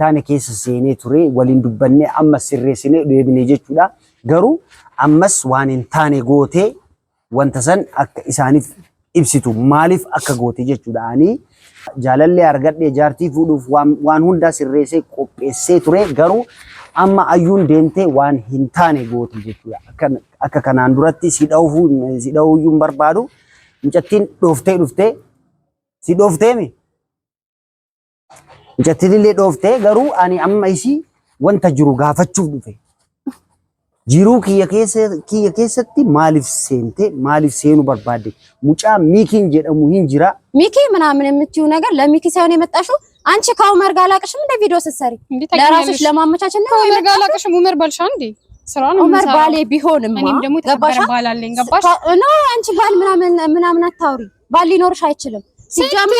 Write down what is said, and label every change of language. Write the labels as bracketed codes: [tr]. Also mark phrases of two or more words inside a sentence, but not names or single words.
[om] taane keessa seenee ture waliin dubbannee amma sirreessinee deebinee jechuudha garuu ammas waan hin taane gootee wanta san akka isaaniif ibsitu maaliif akka goote jechuudha ani jaalallee argadhee jaartii fuudhuuf waan hunda sirreessee qopheessee ture garuu amma ayyuun deemtee waan hin taane goote jechuudha akka kanaan duratti si dhawuyyuu barbaadu mucattiin dhuftee si dhoofteemi mucattiin illee dhooftee garuu ani amma isii wanta jiru gaafachuuf dhufe jiruu kiyya keessatti maaliif seente maaliif seenu barbaade mucaa ሚኪን jedhamu hin jira [am] ሚኪ ምናምን የምትዩ ነገር ለሚኪ ሳይሆን የመጣሽው አንቺ ከኡመር ጋር አላቅሽም እንደ ቪዲዮ ስትሰሪ ለራስሽ ለማመቻቸት ነው ኡመር ጋር አላቅሽም ኡመር ባልሻ እንዴ ስራ ነው ኡመር ባሌ ቢሆንማ እኔም ደግሞ ተከበረ ባል አለኝ ገባሽ ነው አንቺ ባል ምናምን አታውሪ ባል ሊኖርሽ አይችልም ሲጀምር